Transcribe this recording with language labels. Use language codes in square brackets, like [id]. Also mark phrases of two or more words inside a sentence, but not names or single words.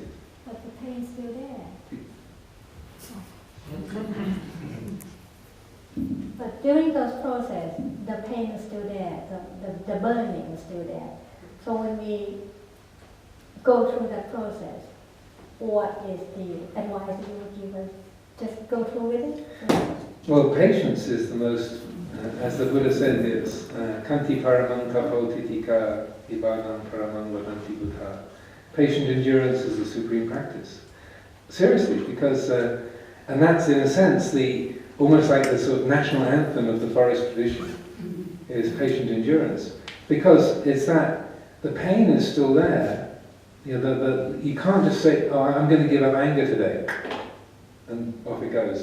[en] But the pain is still there. But during those process, the pain is still there, the burning is still there. So when we go through that process, what is the advice you would give us? Just go through with it? Well, patience is the most, as the Buddha said, it's [pi] kanti paramang tapo titika ibanam paramang vadanti buddha. [en] Patient endurance is the supreme practice. Seriously, because, and that's in a sense almost like the sort of national anthem of the forest tradition, is patient endurance. Because it's that the pain is still there. You can't just say, oh, I'm going to give up anger today, and off it goes.